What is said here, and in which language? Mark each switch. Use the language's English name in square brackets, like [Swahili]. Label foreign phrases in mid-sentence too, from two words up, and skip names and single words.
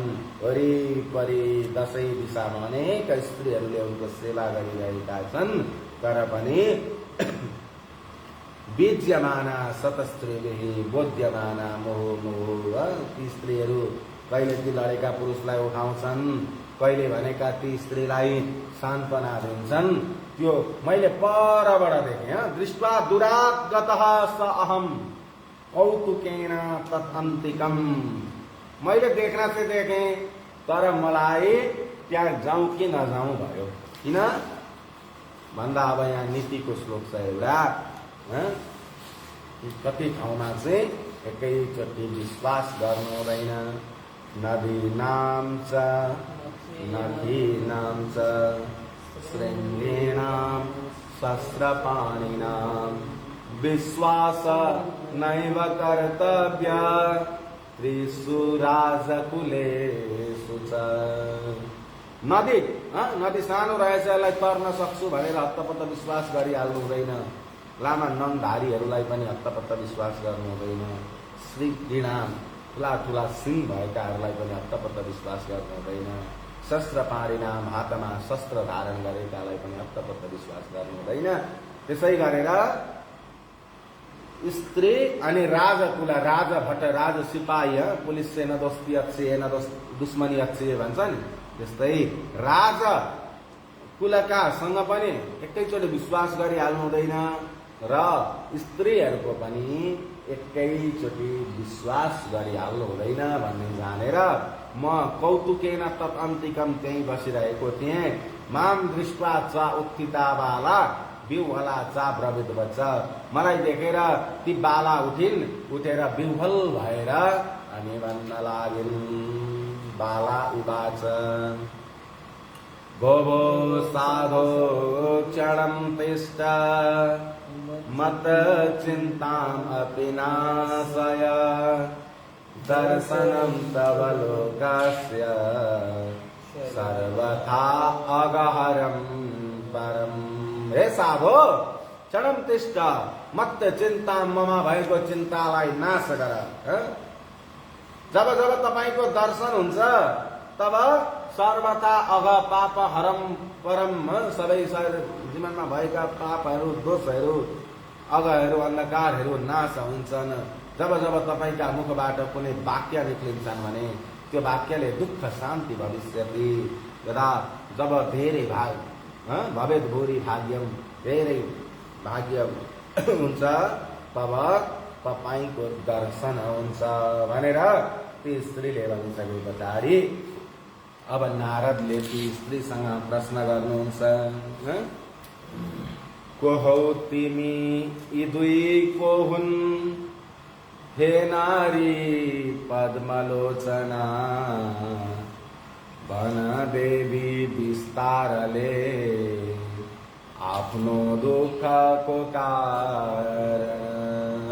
[Nepali] वरिपरि दसैँ दिशामा अनेक स्त्रीहरूले उनको सेवा गरिरहेका छन्, तर पनि [Sanskrit] बीज्यमाना शतस्त्रीभिः बोध्यमाना मोह। [Nepali] ती स्त्रीहरू कहिले ती लडेका पुरुषलाई उठाउँछन्, कहिले भनेका ती स्त्रीलाई सान्त्वना दिन्छन्। त्यो मैले परबाट देखेँ। [Sanskrit] दृष्ट्वा दुरात् गतः स अहम कौतुकेन तदन्तिकम, [Nepali] मैले देख्न चाहिँ देखेँ, तर मलाई त्यहाँ जाउँ कि नजाउँ भयो। किन भन्दा अब यहाँ नीतिको श्लोक छ एउटा, कति ठाउँमा चाहिँ एकैचोटि विश्वास गर्नु हुँदैन। [Sanskrit] नदीनां च नदीनां च शृङ्गेणां शस्त्रपाणिनां विश्वास नैव कर्तव्य त्रिषु राजकुलेषु च। [Nepali] नदी नदी सानो रहेछ, यसलाई तर्न सक्छु भनेर हत्तपत्त विश्वास गरिहाल्नु हुँदैन। लामा नङधारीहरूलाई पनि हत्तपत्त विश्वास गर्नु हुँदैन। [Sanskrit] श्री घृणाम [Nepali] ठुला ठुला सिंह भएकाहरूलाई पनि हत्तपत्त विश्वास गर्नु हुँदैन। [Sanskrit] शस्त्र पाणिनाम, [Nepali] हातमा शस्त्र धारण गरेकालाई पनि हत्तपत्त विश्वास गर्नु हुँदैन। त्यसै गरेर स्त्री अनि राजकुल, राजभट, राज सिपाही, [Hindi] पुलिस से न दोस्ती अच्छी है न दुश्मनी अच्छी है [Nepali] भन्छ नि, त्यस्तै राज कुलका सँग पनि एकैचोटि विश्वास गरिहाल्नु हुँदैन र स्त्रीहरूको पनि एकैचोटि विश्वास गरिहाल्नु हुँदैन भन्ने जानेर म [Sanskrit] कौतुकेन तदन्तिकम [Nepali] त्यही बसिरहेको थिएँ। [Sanskrit] माम दृष्ट्वा चा उत्थिता बाला बिउहला चा ब्रवित बच्च, [Nepali] मलाई देखेर ती बाला उठेर बिउहल भएर अनि भन्न लागिन्। [Sanskrit] बाला उवाच गोवो साधो क्षणं तिष्ठ मत चिन्ताम् अपि नाशय दर्शनं तव लोकस्य सर्वथा अगहरं परम्। हे साधो क्षणं तिष्ठ मत चिन्तां, [Nepali] ममा भएको चिन्तालाई नाश गर। जब जब तपाईको दर्शन हुन्छ तब [Sanskrit] सर्वथा अघ पाप हरम परम, [Nepali] सबै जीवनमा भएका पापहरू, दोषहरू, अघहरू, अन्धकारहरू नाश हुन्छन्। जब जब तपाईका मुखबाट कुनै वाक्य निक्लिन्छन् भने त्यो वाक्यले [Sanskrit] दुःख शान्ति भविष्यति। यदा [Nepali] जब धेरै [Sanskrit] भवेद भूरि भाग्यम, [Nepali] धेरै भाग्य हुन्छ तब तपाईको दर्शन हुन्छ भनेर ती स्त्रीले भनिसके पछाडि अब नारदले ती स्त्रीसँग प्रश्न गर्नुहुन्छ। को हौ तिमी, यी दुई को हुन्, हे नारी पद्मलोचना, भन देवी विस्तारले आफ्नो दुःखको कारण।